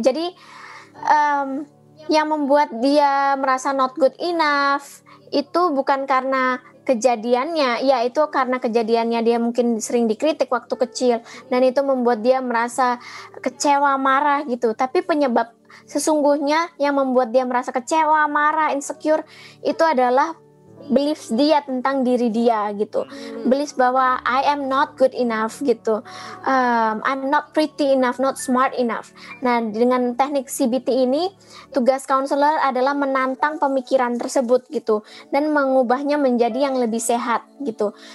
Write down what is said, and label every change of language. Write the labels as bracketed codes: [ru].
[id] Jadi yang membuat dia merasa [en] not good enough [id] itu bukan karena kejadiannya, ya itu karena kejadiannya dia mungkin sering dikritik waktu kecil dan itu membuat dia merasa kecewa, marah gitu. Tapi penyebab sesungguhnya yang membuat dia merasa kecewa, marah, insecure itu adalah beliefs dia tentang diri dia gitu. Beliefs bahwa [en] I am not good enough [id] gitu. [en] I'm not pretty enough, not smart enough. [id] Nah, dengan teknik CBT ini, tugas counselor adalah menantang pemikiran tersebut gitu dan mengubahnya menjadi yang lebih sehat gitu.